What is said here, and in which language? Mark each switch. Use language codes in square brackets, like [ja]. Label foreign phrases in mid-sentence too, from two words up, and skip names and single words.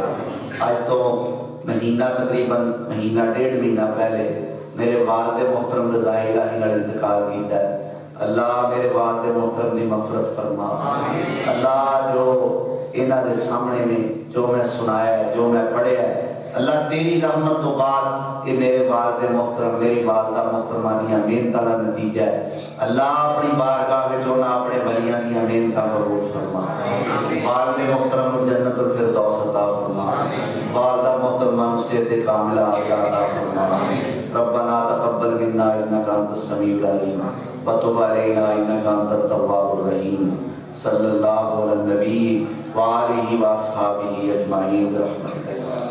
[pa] آج تو مہینہ تقریباً مہینہ ڈیڑھ مہینہ پہلے میرے والد محترم رضائی الہی نے انتقال کیتا ہے، اللہ میرے والد محترم دی مغفرت فرما، اللہ جو انہاں دے سامنے میں جو میں سنایا ہے جو میں پڑھیا ہے، اللہ تیری رحمت تو بعد کہ میرے والد محترم میری والدہ محترمہ دیاں محنتاں دا نتیجہ ہے، اللہ اپنی بارگاہ وچ انہاں اپنے ولیاں دیاں محنتاں قبول فرما، والد محترم کو جنت الفردوس عطا فرما، والدہ محترمہ کو صحت کاملہ عطا فرما، [ar] ربنا تقبل منا انک انت السمیع العلیم وتب علینا انک انت التواب الرحیم، صلی اللہ علی النبی وآلہ واصحابہ اجمعین برحمتک۔